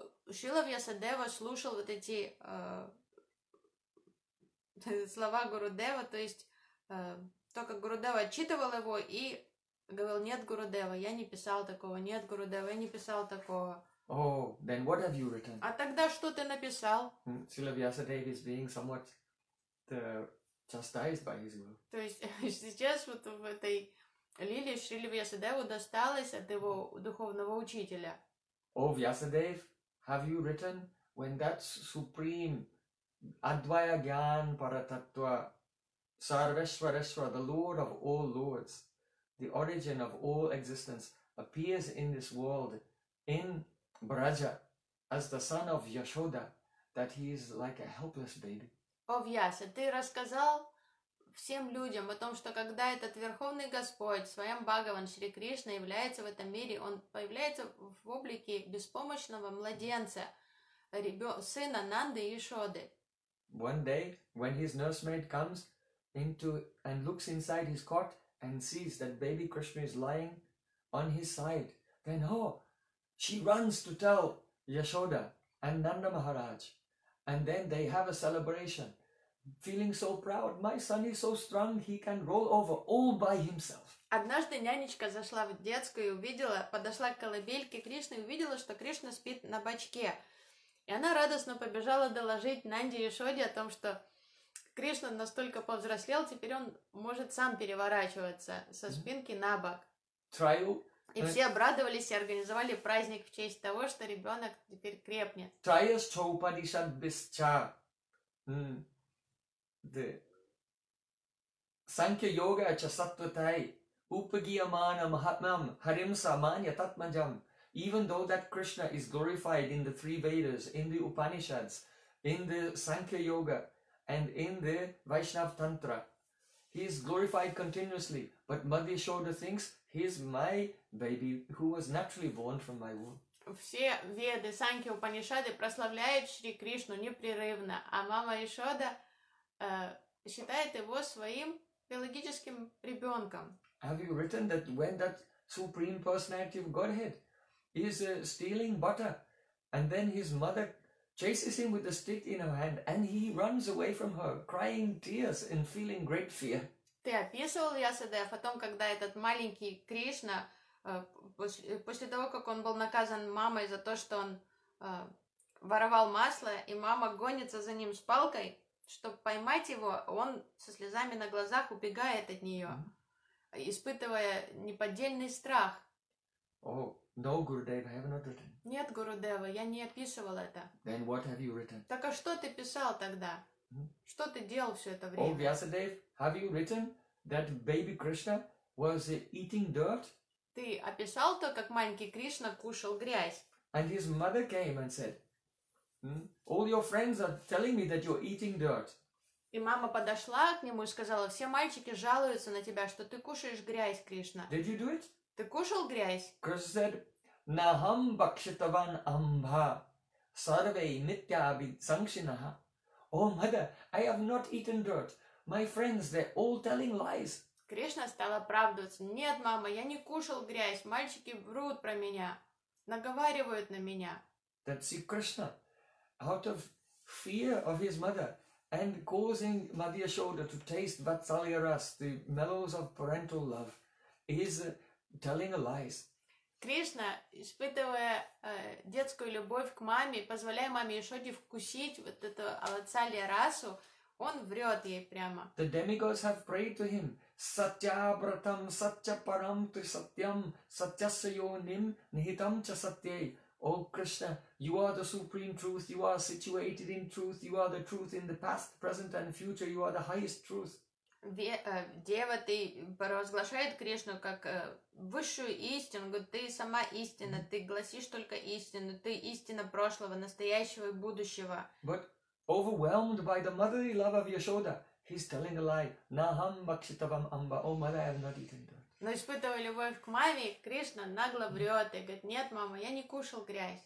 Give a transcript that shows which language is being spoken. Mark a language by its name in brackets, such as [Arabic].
[Russian] Шрила Вьясадева слушал вот эти слова Гурудева, то есть только Гурудева отчитывал его и говорил, нет, Гурудева, я не писал такого, нет, Гурудева, я не писал такого. [English] Oh, then what have you written? [Russian] А тогда что ты написал? [English] Srila Vyasadeva is being somewhat chastised by his guru. [Russian] То есть сейчас вот в этой лиле Шрила Вьясадеву досталось от его духовного учителя. [English] Oh, Vyasadev, have you written when that supreme Advaya Gyan Paratattva Sarveshwareshwar, the Lord of all Lords, the origin of all existence, appears in this world in Braja, as the son of Yashoda, that he is like a helpless baby. [Russian] О, Вьяса, ты рассказал всем людям о том, что когда этот Верховный Господь, в своем Бхагаван Шри Кришна, является в этом мире, он появляется в облике беспомощного младенца, сына Нанды и Яшоды. [English] One day, when his nursemaid comes into and looks inside his cot and sees that baby Krishna is lying on his side, then, oh, she runs to tell Yashoda and Nanda Maharaj, and then they have a celebration, feeling so proud. My son is so strong, he can roll over all by himself. [Russian] Однажды нянечка зашла в детскую и увидела, подошла к колыбельке Кришны и увидела, что Кришна спит на бочке. И она радостно побежала доложить Нанде и Яшоде о том, что Кришна настолько повзрослел, теперь он может сам переворачиваться со спинки на бок. И все обрадовались и организовали праздник в честь того, что ребенок теперь крепнет. [Sanskrit] Трайас Чаупадишат Бисча. Санкья Йога Часаттватай. Упагиямана Махатмам Харимса Манья Татмаджам. [English] Even though that Krishna is glorified in the three Vedas, in the Upanishads, in the Sankhya Yoga, and in the Vaishnava Tantra, he is glorified continuously. But Madhya Shoda thinks, he's my baby, who was naturally born from my womb. [Russian] Все Веды, Санки, Упанишады прославляют Шри Кришну непрерывно, а мама Ишода считает его своим биологическим ребенком. [English] Have you written that when that Supreme Personality of Godhead is stealing butter, and then his mother chases him with a stick in her hand, and he runs away from her, crying tears and feeling great fear? [Russian] Ты описывал, Ясадев, о том, когда этот маленький Кришна, после того, как он был наказан мамой за то, что он воровал масло, и мама гонится за ним с палкой, чтобы поймать его, он со слезами на глазах убегает от нее, испытывая неподдельный страх. [English] Oh, no, Gurudev, I have not written. [Russian] Нет, Гурудева, я не описывал это. Then what have you written? Так а что ты писал тогда? Что ты делал все это время? [English] Oh, Vyasadev, have you written that baby Krishna was eating dirt? [Russian] Ты описал то, как маленький Кришна кушал грязь? [English] And his mother came and said, all your friends are telling me that you're eating dirt. [Russian] И мама подошла к нему и сказала, все мальчики жалуются на тебя, что ты кушаешь грязь, Кришна. [English] Did you do it? [Russian] Ты кушал грязь? [English] Krishna said, [Sanskrit] Naham bhakshitavan ambha sarvei nitya abhisankshinaha. [English] Oh, mother, I have not eaten dirt. My friends, they're all telling lies. [Russian] Кришна стал оправдываться. Нет, мама, я не кушал грязь. Мальчики врут про меня. Наговаривают на меня. [English] That's it, Krishna. Out of fear of his mother and causing Madhya Shoda to taste Vatsalya Ras, the mellows of parental love, is telling lies. [Russian] Кришна, испытывая детскую любовь к маме, позволяя маме Яшоде вкусить вот эту алацалья расу, он врет ей прямо. [English] The demigods have prayed to him. [Sanskrit] Сатьябратам, сатьяпарам, ты сатьям, сатьясайоним, нихитам ча сатьей. [English] О, Кришна, you are the supreme truth, you are situated in truth, you are the truth in the past, present and future, you are the highest truth. [Russian] Дева, ты провозглашает Кришну как высшую истину, говорит, ты сама истина, ты гласишь только истину, ты истина прошлого, настоящего и будущего. [English] But overwhelmed by the motherly love of Yashoda, he's telling a lie. [Sanskrit] Naham bhakshitavam amba, [English] oh mother, I have not eaten dirt. [Russian] Но испытывая любовь к маме, Кришна нагло врет и говорит, нет, мама, я не кушал грязь.